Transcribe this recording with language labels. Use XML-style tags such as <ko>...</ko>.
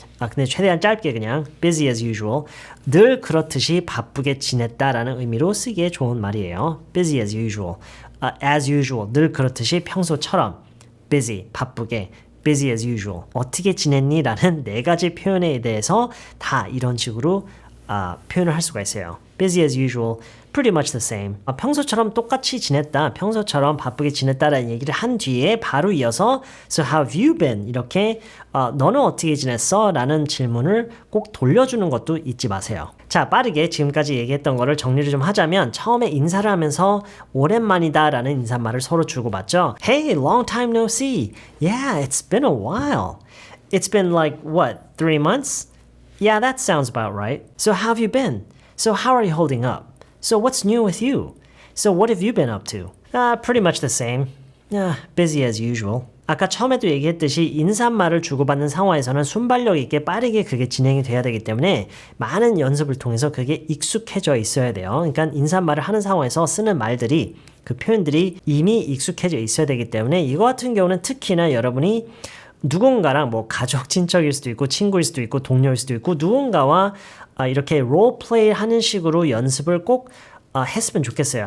<ko>근데 최대한 짧게 그냥 busy as usual. 늘 그렇듯이 바쁘게 지냈다라는 의미로 쓰기에 좋은 말이에요.</ko> <en>Busy as usual. As usual.</en> <ko>늘 그렇듯이 평소처럼 busy, 바쁘게 busy as usual. 어떻게 지냈니? 라는 네 가지 표현에 대해서 다 이런 식으로 표현을 할 수가 있어요.</ko> <en>Busy as usual, pretty much the same.</en> <ko>평소처럼 똑같이 지냈다, 평소처럼 바쁘게 지냈다라는 얘기를 한 뒤에 바로 이어서</ko> <en>So how have you been?</en> <ko>이렇게 너는 어떻게 지냈어? 라는 질문을 꼭 돌려주는 것도 잊지 마세요. 자, 빠르게 지금까지 얘기했던 거를 정리를 좀 하자면 처음에 인사를 하면서 오랜만이다 라는 인사말을 서로 주고받죠.</ko> <en>Hey, long time no see. Yeah, it's been a while. It's been like, what, 3 months? Yeah, that sounds about right. So how have you been? So how are you holding up? So what's new with you? So what have you been up to? Pretty much the same. Busy as usual.</en> <ko>아까 처음에도 얘기했듯이 인사말을 주고받는 상황에서는 순발력 있게 빠르게 그게 진행이 돼야 되기 때문에 많은 연습을 통해서 그게 익숙해져 있어야 돼요. 그러니까 인사말을 하는 상황에서 쓰는 말들이 그 표현들이 이미 익숙해져 있어야 되기 때문에 이거 같은 경우는 특히나 여러분이 누군가랑 뭐 가족 친척일 수도 있고 친구일 수도 있고 동료일 수도 있고 누군가와 이렇게 롤플레이 하는 식으로 연습을 꼭 했으면 좋겠어요.</ko>